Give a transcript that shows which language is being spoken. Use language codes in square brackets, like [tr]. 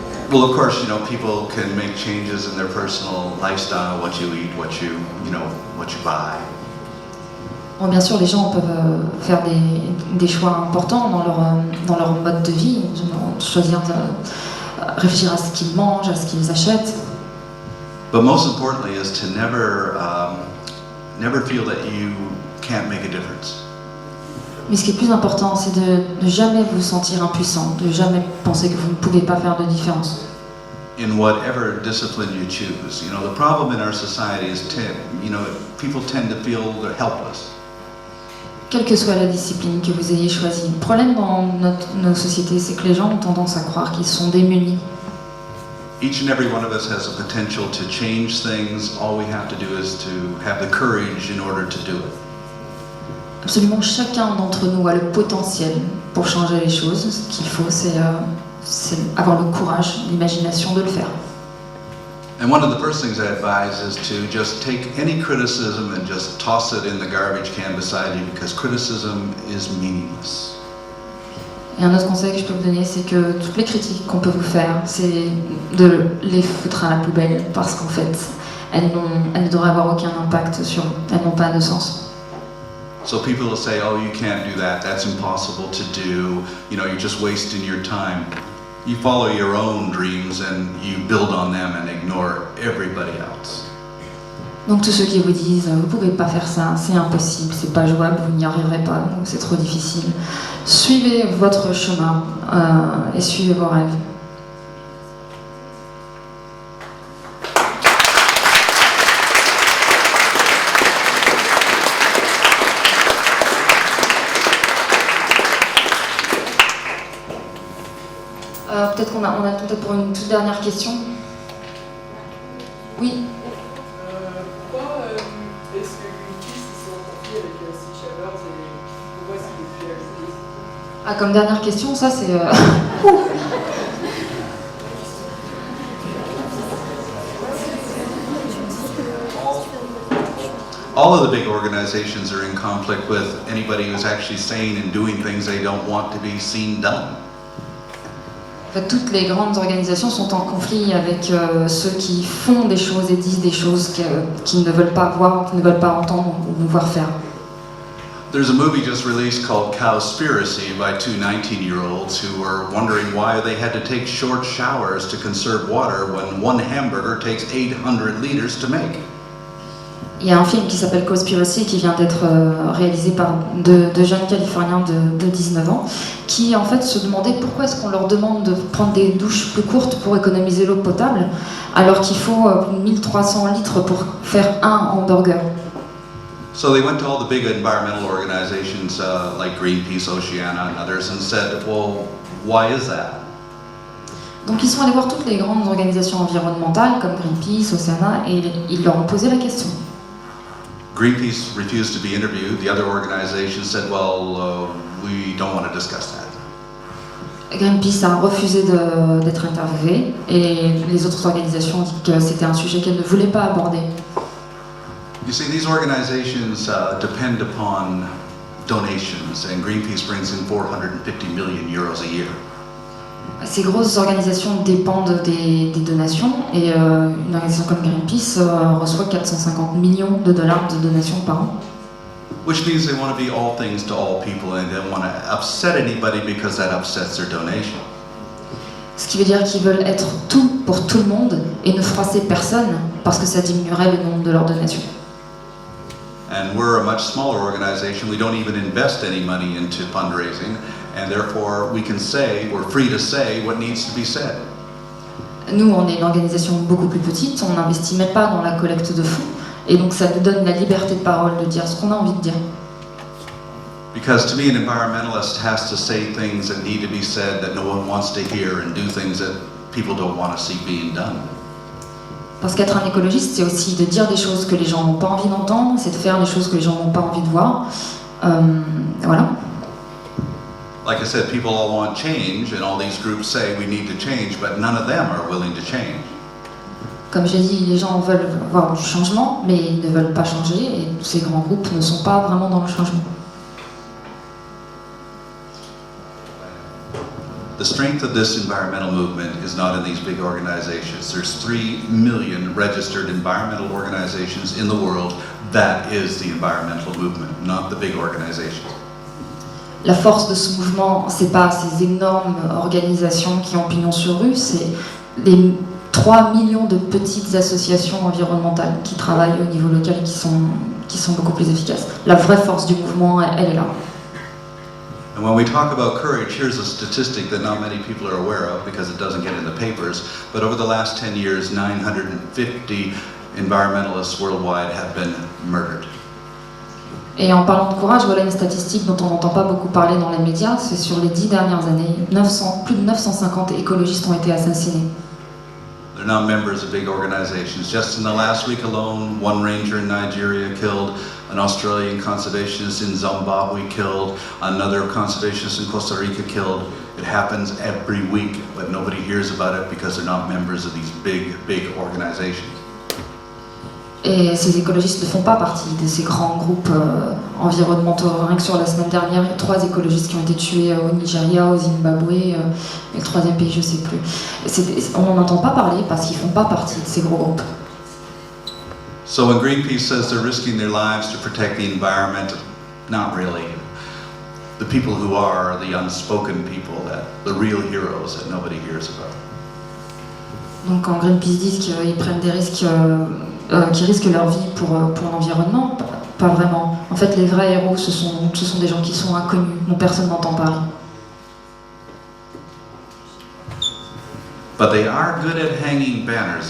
[en] Well, of course, people can make changes in their personal lifestyle, what you eat, what you buy. [fr] Bon, bien sûr, les gens peuvent faire des choix importants dans leur mode de vie, choisir de réfléchir à ce qu'ils mangent, à ce qu'ils achètent. [en] But most importantly is to never feel that you can't make a difference. [fr] Mais ce qui est plus important, c'est de ne jamais vous sentir impuissant, de jamais penser que vous ne pouvez pas faire de différence. [en] In whatever discipline you choose, the problem in our society is people tend to feel they're helpless. [fr] Quelle que soit la discipline que vous ayez choisie, le problème dans nos sociétés, c'est que les gens ont tendance à croire qu'ils sont démunis. [en] Each and every one of us has a potential to change things. All we have to do is to have the courage in order to do it. [fr] Absolument chacun d'entre nous a le potentiel pour changer les choses. Ce qu'il faut, c'est avoir le courage, l'imagination de le faire. [en] And one of the first things I advise is to just take any criticism and just toss it in the garbage can beside you, because criticism is meaningless. [fr] Et un autre conseil que je peux vous donner, c'est que toutes les critiques qu'on peut vous faire, c'est de les foutre à la poubelle, parce qu'en fait, elles ne devraient avoir aucun impact sur vous, elles n'ont pas de sens. [en] So people will say, oh, you can't do that, that's impossible to do, you're just wasting your time. You follow your own dreams and you build on them and ignore everybody else. [fr] Donc tous ceux qui vous disent vous pouvez pas faire ça, c'est impossible, c'est pas jouable, vous n'y arriverez pas, c'est trop difficile. Suivez votre chemin et suivez vos rêves. Peut-être qu'on a peut-être pour une toute dernière question. Oui. Pourquoi est-ce que Greenpeace sont confiés avec Sea Shavers et pourquoi est-ce qu'il est plus activiste? Ah, comme dernière question, ça c'est... [en] All of the big organizations are in conflict with anybody who's actually saying and doing things they don't want to be seen done. [fr] En fait, toutes les grandes organisations sont en conflit avec ceux qui font des choses et disent des choses qu'ils ne veulent pas voir, qu'ils ne veulent pas entendre ou voir faire. [en] There's a movie just released called Cowspiracy by two 19-year-olds who were wondering why they had to take short showers to conserve water when one hamburger takes 800 liters to make. [fr] Il y a un film qui s'appelle Cowspiracy qui vient d'être réalisé par deux jeunes Californiens de 19 ans qui en fait se demandaient pourquoi est-ce qu'on leur demande de prendre des douches plus courtes pour économiser l'eau potable alors qu'il faut 1300 litres pour faire un hamburger. [en] So they went to all the big environmental organizations like Greenpeace, Oceana and others and said, well, why is that? [fr] Donc ils sont allés voir toutes les grandes organisations environnementales comme Greenpeace, Oceana et ils leur ont posé la question. [en] Greenpeace refused to be interviewed. The other organization said, well, we don't want to discuss that. [fr] Greenpeace a refusé d'être interviewé et les autres organisations ont dit que c'était un sujet qu'elles ne voulaient pas aborder. [en] You see, these organizations depend upon donations, and Greenpeace brings in 450 million euros a year. [fr] Ces grosses organisations dépendent des donations et une organisation comme Greenpeace reçoit 450 millions de dollars de donations par an. [en] Which means they want to be all things to all people and they don't want to upset anybody because that upsets their donation. [fr] Ce qui veut dire qu'ils veulent être tout pour tout le monde et ne froisser personne parce que ça diminuerait le nombre de leurs donations. [en] And we're a much smaller organization. We don't even invest any money into fundraising, and therefore we can say, we're free to say what needs to be said. [fr] Nous, on est une organisation beaucoup plus petite, on n'investit même pas dans la collecte de fonds, et donc ça nous donne la liberté de parole de dire ce qu'on a envie de dire. [en] Because to me, an environmentalist has to say things that need to be said that no one wants to hear and do things that people don't want to see being done. [fr] Parce qu'être un écologiste, c'est aussi de dire des choses que les gens n'ont pas envie d'entendre, c'est de faire des choses que les gens n'ont pas envie de voir. Voilà. [en] Like I said, people all want change, and all these groups say we need to change, but none of them are willing to change. [fr] Comme j'ai dit, les gens veulent voir du changement, mais ils ne veulent pas changer, et ces grands groupes ne sont pas vraiment dans le changement. [en] The strength of this environmental movement is not in these big organizations. There's 3 million registered environmental organizations in the world. That is the environmental movement, not the big organizations. [fr] La force de ce mouvement, c'est pas ces énormes organisations qui ont pignon sur rue, c'est les 3 millions de petites associations environnementales qui travaillent au niveau local et qui sont beaucoup plus efficaces. La vraie force du mouvement, elle est là. [en] And when we talk about courage, here's a statistic that not many people are aware of because it doesn't get in the papers, but over the last 10 years, 950 environmentalists worldwide have been murdered. [fr] Et en parlant de courage, voilà une statistique dont on n'entend pas beaucoup parler dans les médias, c'est sur les 10 dernières années, plus de 950 écologistes ont été assassinés. [en] They're not members of big organizations. Just in the last week alone, one ranger in Nigeria killed, an Australian conservationist in Zimbabwe killed, another conservationist in Costa Rica killed. It happens every week, but nobody hears about it because they're not members of these big organizations. [fr] Et ces écologistes ne font pas partie de ces grands groupes environnementaux. Rien que sur la semaine dernière, il y a 3 écologistes qui ont été tués au Nigeria, au Zimbabwe, et le 3e pays, je ne sais plus. On n'en entend pas parler parce qu'ils ne font pas partie de ces gros groupes. [en] So when Greenpeace says they're risking their lives to protect the environment, not really. The people who are the unspoken people, the real heroes that nobody hears about. [fr] Donc quand Greenpeace dit qu'ils prennent des risques qui risquent leur vie pour l'environnement, pas vraiment. En fait, les vrais héros, ce sont des gens qui sont inconnus, dont personne n'entend parler. [en] But they are good at hanging banners.